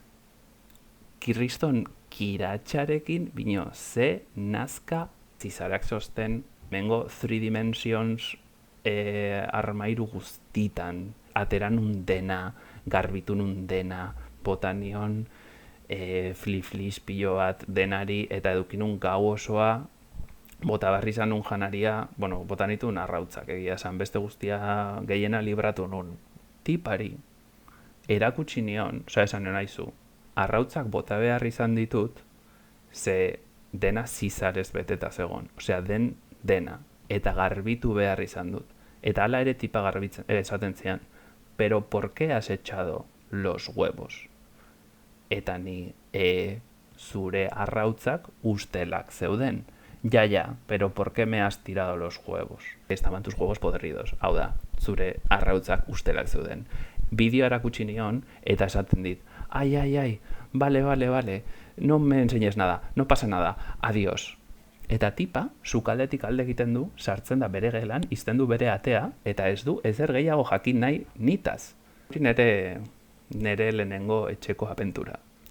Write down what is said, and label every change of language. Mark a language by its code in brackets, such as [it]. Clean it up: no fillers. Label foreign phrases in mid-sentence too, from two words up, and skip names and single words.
[eu] kriston kiratxarekin, bino ze nazka zizareak zosten, mengo 3 dimensions armairu guztitan, ateranun dena, garbitunun dena, botanion fliflis pilo bat denari, eta edukinun gau osoa, bota barri izan nun janaria, bueno, botanitun arrautzak egia esan, beste guztia gehiena libratu nun. Tipari, erakutsi nion, esan nion aizu, arrautzak bota behar izan ditut, ze dena zizarez beteta zegon. Den dena. Eta garbitu behar izan dut. Eta hala ere tipa garbitzen, esaten zian. [es] Pero ¿por qué has echado los huevos? [eu] Eta ni, zure arrautzak ustelak zeuden. [es] Ya, pero ¿por qué me has tirado los huevos? Estaban tus huevos podridos. [eu] Hau da, zure arrautzak ustelak zeuden. Bideo erakutsi nion, eta esaten dit, ai, [es] vale, no me enseñes nada, no pasa nada, adiós. [eu] Eta tipa, sukaldetik alde egiten du, sartzen da bere gelan, izten du bere atea, eta ez du ezer gehiago jakin nahi nitaz. Nere lehenengo etxeko abentura.